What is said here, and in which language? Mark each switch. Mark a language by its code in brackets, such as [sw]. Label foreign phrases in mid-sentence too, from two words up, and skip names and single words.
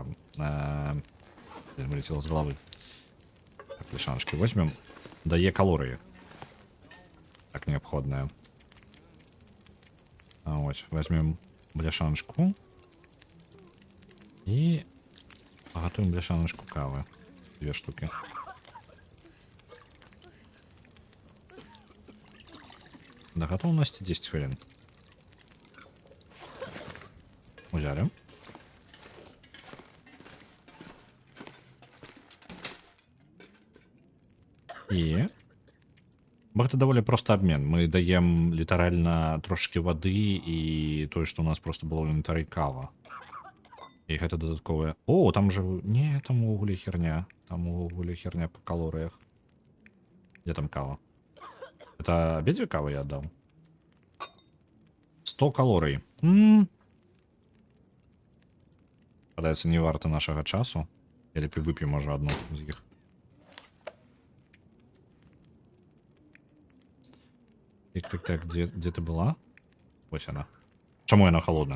[ru] Вылетела з головы. Так, бляшаночки возьмем. [be] Дае калорыі. Так, неабходная. [ru] Ось, возьмем бляшаночку. І... [be] Пагатуем бляшаночку кавы. [ru] 2 штуки. До готовности 10 хвилин. [be] Узяли. І... Бо гэта даволі просты абмен. Мы даем літаральна трошки вады і тое, што у нас просто было ў інвентары кава. І гэта дадатковая... О, там же... Не, там увогуле херня. Там увогуле херня по калорыях. [ru] Где там [be] кава? [ru] Это обедзве кавы я отдал? 100 калорый. [be] Падаецца, не варта нашага часу. Я лепей вып'ю, можа, одну з іх. [ru] Так, где ты была? [be] Вось она. Чаму яна холодная?